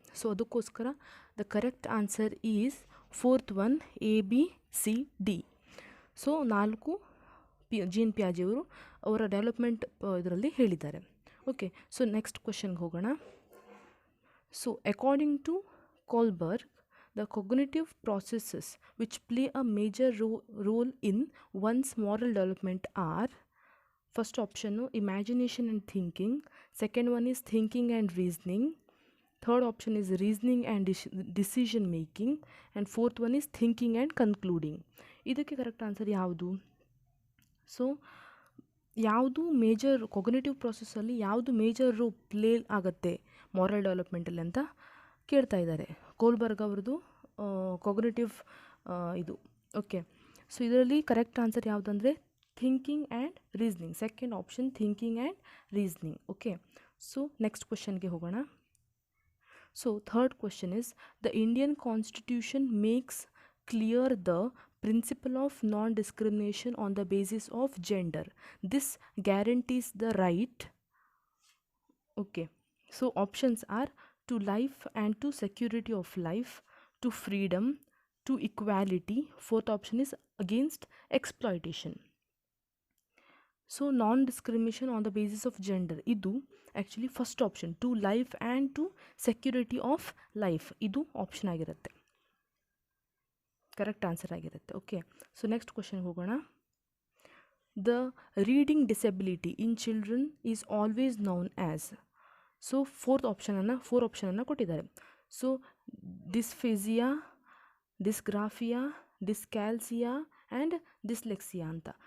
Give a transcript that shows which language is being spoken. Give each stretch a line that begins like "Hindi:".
English: so
Kannada: ಅದಕ್ಕೋಸ್ಕರ
English: The correct answer is fourth one, A B C D.
Kannada: So 4 gene ಪಿಯಾಜೆ ಅವರು ಅವರ development ಇದರಲ್ಲಿ ಹೇಳಿದ್ದಾರೆ.
English: okay, so next ಕ್ವೆಶನ್ಗೆ
Kannada: ಹೋಗೋಣ.
English: So according to Kohlberg, the cognitive processes which play a major role in one's moral development are: first option imagination and thinking, second one is thinking and reasoning, third option is reasoning and decision making, and fourth one is thinking and concluding.
Kannada: ಇದಕ್ಕೆ correct answer ಯಾವುದು? So ಯಾವುದು major cognitive ಪ್ರಾಸೆಸ್ಸಲ್ಲಿ ಯಾವುದು major role play ಆಗುತ್ತೆ moral ಡೆವಲಪ್ಮೆಂಟಲ್ಲಿ ಅಂತ ಕೇಳ್ತಾ ಇದ್ದಾರೆ. Kohlberg ಅವ್ರದ್ದು cognitive ಇದು.
English: okay, so
Kannada: ಇದರಲ್ಲಿ
English: correct answer
Kannada: ಯಾವುದಂದರೆ
English: Thinking and reasoning. Second option thinking and reasoning. Okay, so next ಕ್ವೆಶನ್ಗೆ
Kannada: ಹೋಗೋಣ.
English: So third question is: the Indian constitution makes clear the principle of non-discrimination on the basis of gender. This guarantees the right. Okay, so options are to life and to security of life, to freedom, to equality. Fourth option is against exploitation. So non-discrimination on the basis of gender,
Kannada: idu
English: actually first option, to life and to security of life, idu option
Kannada: ಆಗಿರುತ್ತೆ, correct answer ಆಗಿರುತ್ತೆ.
English: okay, so next ಕ್ವೆಶನ್ಗೆ
Kannada: ಹೋಗೋಣ.
English: The reading disability in children is always known as.
Kannada: So 4 ಆಪ್ಷನನ್ನು ಕೊಟ್ಟಿದ್ದಾರೆ. So ಡಿಸ್ಫೇಸಿಯಾ, dysgraphia, ಡಿಸ್ಕ್ಯಾಲ್ಸಿಯಾ and dyslexia ಅಂತ.